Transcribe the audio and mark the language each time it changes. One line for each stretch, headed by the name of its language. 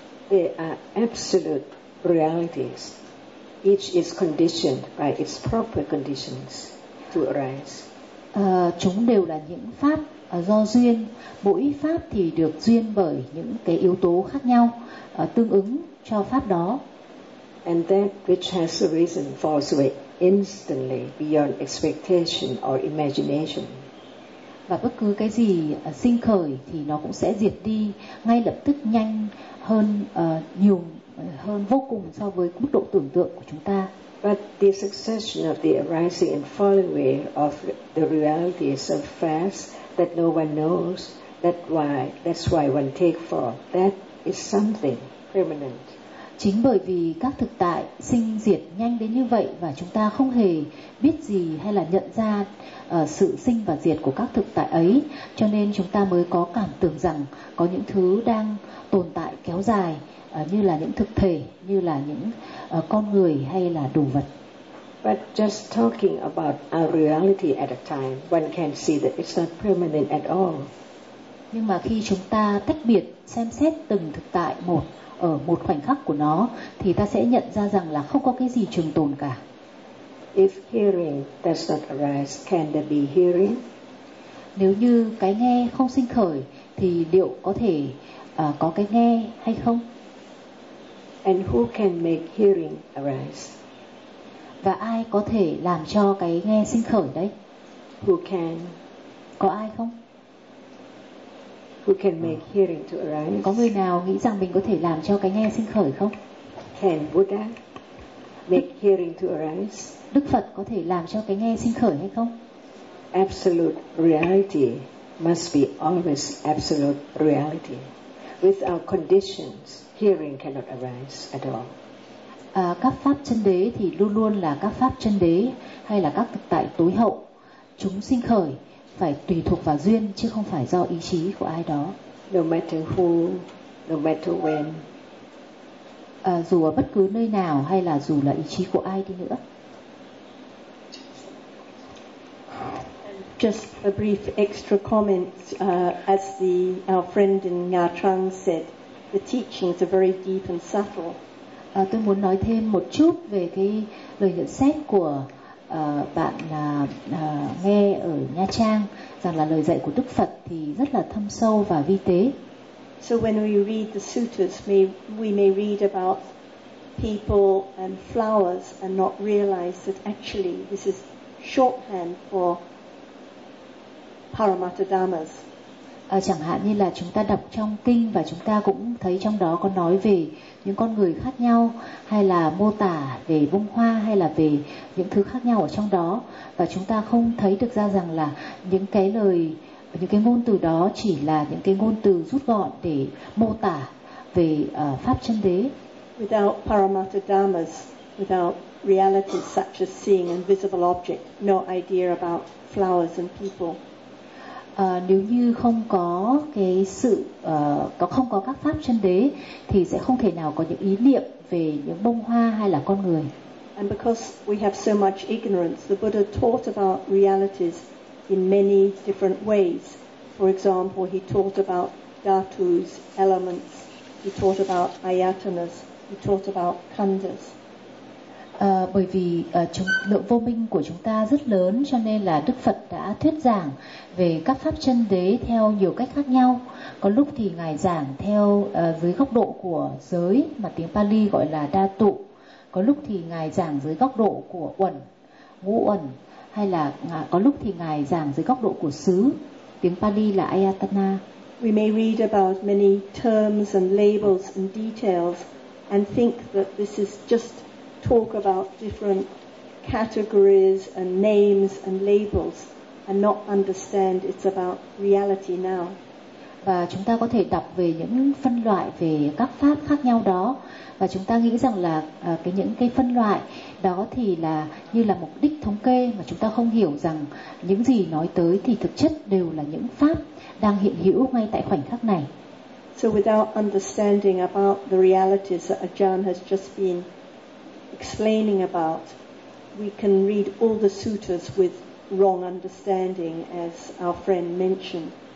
English: There are absolute realities. Each is conditioned by its proper conditions to arise.
Vietnamese: Chúng đều là những pháp do duyên. Mỗi pháp thì được duyên bởi những cái yếu tố khác nhau tương ứng cho pháp đó.
English: And that which has arisen falls away instantly beyond expectation or imagination.
Vietnamese: Và bất cứ cái gì sinh khởi thì nó cũng sẽ diệt đi ngay lập tức, nhanh hơn nhiều hơn vô cùng so với mức độ tưởng tượng của chúng ta.
English: But the succession of the arising and falling away of the reality is so fast that no one knows. That's why one takes for that is something permanent.
Vietnamese: Chính bởi vì các thực tại sinh diệt nhanh đến như vậy và chúng ta không hề biết gì hay là nhận ra sự sinh và diệt của các thực tại ấy, cho nên chúng ta mới có cảm tưởng rằng có những thứ đang tồn tại kéo dài, như là những thực thể, như là những con người hay là đồ vật.
English: But just talking about a reality at a time, one can see that it's not permanent at all.
Vietnamese: Nhưng mà khi chúng ta tách biệt xem xét từng thực tại một ở một khoảnh khắc của nó, thì ta sẽ nhận ra rằng là không có cái gì trường tồn cả.
English: If hearing does not arise, can there be hearing?
Vietnamese: Nếu như cái nghe không sinh khởi, thì liệu có thể có cái nghe hay không?
English: And who can make hearing arise?
Vietnamese: Và ai có thể làm cho cái nghe sinh khởi đấy?
English: Who can?
Vietnamese: Có ai không?
English: Who can make hearing to arise?
Vietnamese: Có người nào nghĩ rằng mình có thể làm cho cái nghe sinh khởi không?
English: Can Buddha make hearing to arise?
Vietnamese: Đức Phật có thể làm cho cái nghe sinh khởi hay không?
English: Absolute reality must be always absolute reality. Without conditions, hearing cannot arise at all.
Vietnamese: Các pháp chân đế thì luôn luôn là các pháp chân đế hay là các thực tại tối hậu, chúng sinh khởi phải tùy thuộc vào duyên chứ không phải do ý chí của ai đó.
English: No matter who, no matter when.
Vietnamese: Dù ở bất cứ nơi nào hay là dù là ý chí của ai đi nữa.
English: Just a brief extra comment, as the our friend in Nga Trang said, the teachings are very deep and subtle.
Vietnamese: Tôi muốn nói thêm một chút về cái lời nhận xét của bạn nghe ở Nha Trang, rằng là lời dạy của Đức Phật thì rất là thâm sâu và vi tế.
English: So when we read the sutras, we may read about people and flowers and not realize that actually this is shorthand for Paramattha Dhammas.
Vietnamese: Chẳng hạn như là chúng ta đọc trong kinh và chúng ta cũng thấy trong đó có nói về những con người khác nhau, hay là mô tả về bông hoa, hay là về những thứ khác nhau ở trong đó, và chúng ta không thấy được ra rằng là những cái lời, những cái ngôn từ đó chỉ là những cái ngôn từ rút gọn để mô tả về pháp chân đế.
English: Without paramattha dhammas, without realities such as seeing invisible object, no idea about flowers and people.
Vietnamese: Nếu như không có cái sự không có các pháp chân đế thì sẽ không thể nào có những ý niệm về những bông hoa hay là con người.
English: And because we have so much ignorance, the Buddha taught about realities in many different ways. For example, he taught about dhatus, elements, he taught about ayatanas, he taught about khandhas.
Vietnamese: Bởi vì lượng vô minh của chúng ta rất lớn, cho nên là Đức Phật đã thuyết giảng về các pháp chân đế theo nhiều cách khác nhau. Có lúc thì Ngài giảng theo dưới góc độ của giới, mà tiếng Pali gọi là đa tụ. Có lúc thì Ngài giảng dưới góc độ của uẩn, ngũ uẩn. Hay là có lúc thì Ngài giảng dưới góc độ của xứ, tiếng Pali là ayatana.
English: We may read about many terms and labels and details and think that this is just talk about different categories and names and labels and not understand it's about reality now.
Vietnamese: Và chúng ta có thể đọc về những phân loại về các pháp khác nhau đó, và chúng ta nghĩ rằng là cái những cái phân loại đó thì là như là mục đích thống kê, mà chúng ta không hiểu rằng những gì nói tới thì thực chất đều là những pháp đang hiện hữu ngay tại khoảnh khắc này.
English: So without understanding about the realities that Ajahn has just been explaining about, we can read all the sutras with wrong understanding, as our friend mentioned.